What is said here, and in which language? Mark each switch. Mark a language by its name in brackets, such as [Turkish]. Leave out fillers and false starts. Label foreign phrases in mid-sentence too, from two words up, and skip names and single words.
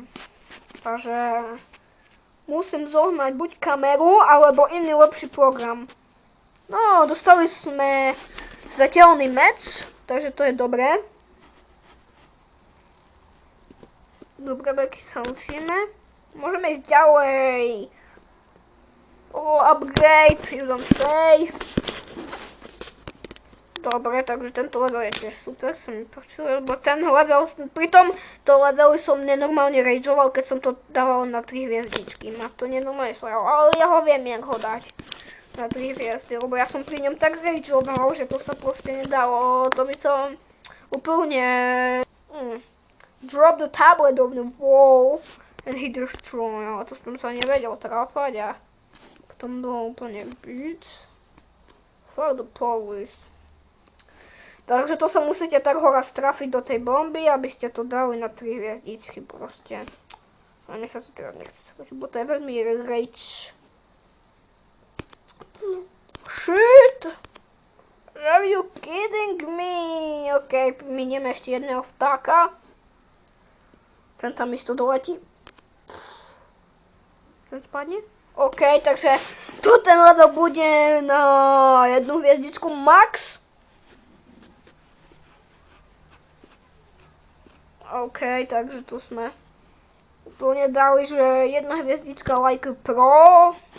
[Slovak] Takže musím zohnať buď kameru, alebo iný lepší program. No, dostali sme svetelný meč, takže to je dobré. Dobre, veľký sa učíme. Môžeme ísť ďalej. [English] Upgrade, you don't say. [Slovak] Dobre, takže tento level je tiež super, sa mi páčil, lebo ten level, pritom to levely som nenormálne rageoval, keď som to dával na 3 hviezdičky. Na to nenormálne sral, ale ja ho viem, jak ho dať na 3 hviezdy, lebo ja som pri ňom tak rageoval, že to sa proste nedalo, to by som úplne... [English] Drop the tablet of the wall and he destroy, [Slovak] ale to som sa nevedel trafať a potom bolo úplne bitch. [English] For the police. [Slovak] Takže to sa musíte tak horaz trafiť do tej bomby, aby ste to dali na 3 hviezdičky proste. A mne sa to teda nechce skočiť, bo to je veľmi rage. [English] Shit! Are you kidding me? [Slovak] OK, minieme ešte jedného vtáka. Ten tam isto doletí. Ten spadne? OK, takže tu ten level bude na 1 hviezdičku max. OK, takže tu sme úplne dali, že 1 hviezdička [English] like pro.